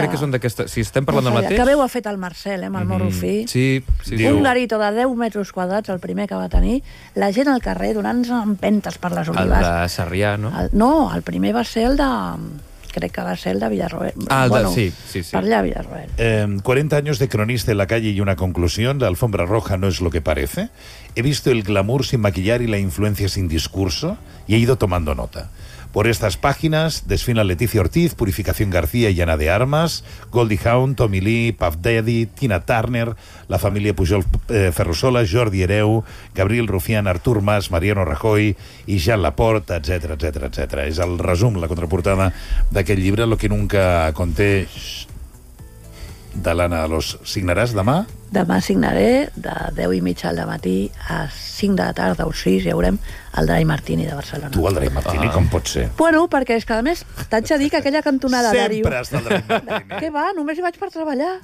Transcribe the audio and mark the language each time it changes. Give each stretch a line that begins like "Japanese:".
Catalan: Crec que són d'aquesta, si estem parlant del mateix. Que bé ho ha fet el Marcel, amb el Morrofí. Sí, sí. Un garito de 10 metres quadrats, el primer que va tenir. La gent al carrer donant-se empentes per les olives. El de Sarrià, no? No, el primer va ser el de... crec que va ser el de Villarroel. Per allà a Villarroel.
Spanish: 40 años de cronista en la calle y una conclusión. La alfombra roja no es lo que parece. He visto el glamour sin maquillar y la influencia sin discurso y he ido tomando nota. Por estas páginas desfilan Leticia Ortiz, Purificación García y Ana de Armas, Goldie Hawn, Tommy Lee, Puff Daddy, Tina Turner, la familia Pujol Ferrusola, Jordi Hereu, Gabriel Rufián, Artur Mas, Mariano Rajoy y Jean Laporte, etcétera, etcétera, etcétera. Es el resumen, la contraportada de aquel libro, Lo que nunca conté.
Catalan: De l'Anna Alòs, signaràs demà? Demà signaré de 10 i mitja al matí a 5 de la tarda o 6 i veurem el Dray Martini de Barcelona. Tu el Dray Martini, com pot ser? Bueno, perquè és que a més t'haig de dir que aquella cantonada sempre està el Dray Martini. Què va, només hi vaig per treballar.